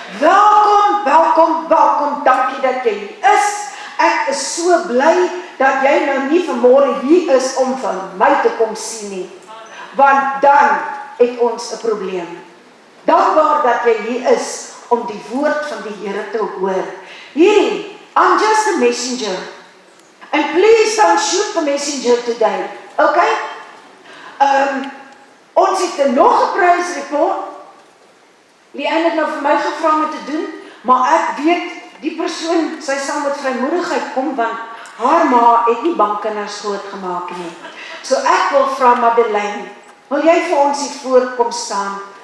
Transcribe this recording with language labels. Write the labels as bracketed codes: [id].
[af] Welkom, welkom, welkom. Dankie dat jy hier is. Ek is so bly dat jy nou nie vanmôre hier is om van my te kom sien nie. Want dan het ons 'n probleem. Dankbaar dat jy hier is om die woord van die Here te hoor. [en] Hierdie, I'm just a messenger. And please don't shoot the messenger today. Okay? [af] Ons het nog 'n praise report. Die een het nou vir my gevra om te doen, maar ek weet die persoon, sy sal met vrymoedigheid kom, want haar ma het nie bankkinders grootgemaak nie. So ek wil vra Madeleine, wil jy vir ons hier voor kom staan?